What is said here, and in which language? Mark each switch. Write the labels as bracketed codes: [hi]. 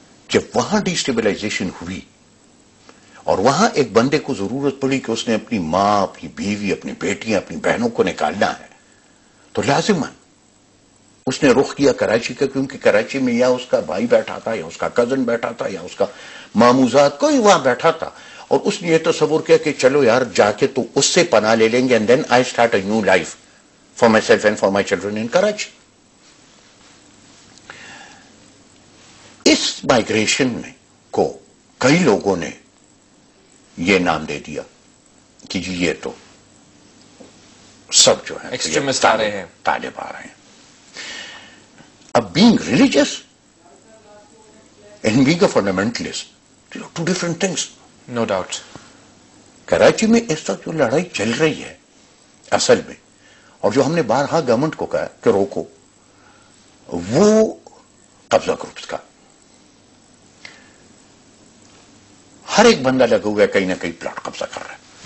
[ur] جب وہاں D stabilisation ہوئی اور وہاں ایک بندے کو ضرورت پڑی کہ اس نے اپنی ماں، اپنی بیوی، اپنی بیٹیاں، اپنی بہنوں کو نکالنا ہے، تو لازماً اس نے رخ کیا کراچی کا، کیونکہ کراچی میں یا اس کا بھائی بیٹھا تھا یا اس کا کزن بیٹھا تھا یا اس کا ماموزاد کوئی وہاں بیٹھا تھا، اور اس نے یہ تصور کیا کہ چلو یار جا کے تو اس سے پناہ لے لیں گے، [en] And then I start a new life for myself and for my children in Karachi. [ur] اس migration میں کو کئی لوگوں نے یہ نام دے دیا کہ جی یہ تو سب جو ہیں ایکسٹریمسٹ آ رہے ہیں، طالب آ رہے ہیں. [en] اب being religious and being a fundamentalist, two different things. No doubt. [ur] Karachi میں اس وقت جو لڑائی چل رہی ہے اصل میں، اور جو ہم نے بارہا گورنمنٹ کو کہا کہ روکو، وہ قبضہ گروپس کا. ہر ایک بندہ لگا ہوا ہے کہیں نہ کہیں پلاٹ قبضہ کر رہا ہے.